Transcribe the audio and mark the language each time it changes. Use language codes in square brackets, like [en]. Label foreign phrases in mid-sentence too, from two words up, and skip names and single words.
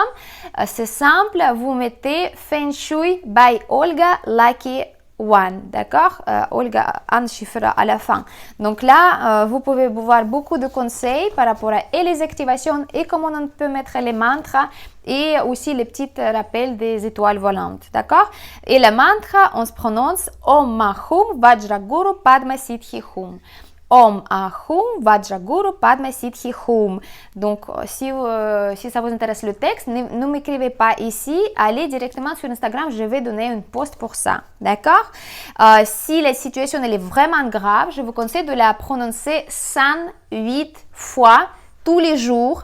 [fr] C'est simple, vous mettez Feng Shui by Olga Lucky One, d'accord? Olga, un chiffre à la fin. Donc là, vous pouvez voir beaucoup de conseils par rapport à et les activations et comment on peut mettre les mantras et aussi les petits rappels des étoiles volantes, d'accord? Et le mantra, on se prononce [sa] Om Mahum Vajraguru Padma Siddhi Hum. Om Ahum Vajraguru Padma Siddhi Hum. [fr] Donc, si ça vous intéresse le texte, ne m'écrivez pas ici, allez directement sur Instagram, je vais donner une post pour ça, d'accord? Si la situation elle est vraiment grave, je vous conseille de la prononcer 108 fois tous les jours.